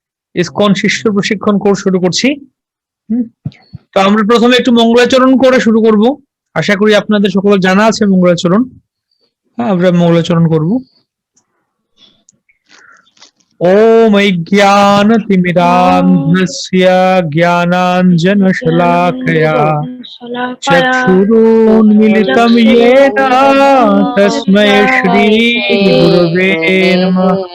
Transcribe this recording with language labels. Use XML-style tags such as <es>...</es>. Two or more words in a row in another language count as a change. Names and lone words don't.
<bn>ইসকন শিষ্য প্রশিক্ষণ কোর্স শুরু করছি। তো আমরা প্রথমে একটু মঙ্গলাচরণ করে শুরু করব। আশা করি আপনাদের সকলের জানা আছে মঙ্গলাচরণ। হ্যাঁ, আমরা মঙ্গলাচরণ করব।</bn> <sa>ओम अज्ञानतिमिरान्धस्य ज्ञानाञ्जनशलाकया चक्षुरुन्मिलितं येन तस्मै श्रीगुरवे नमः।</sa>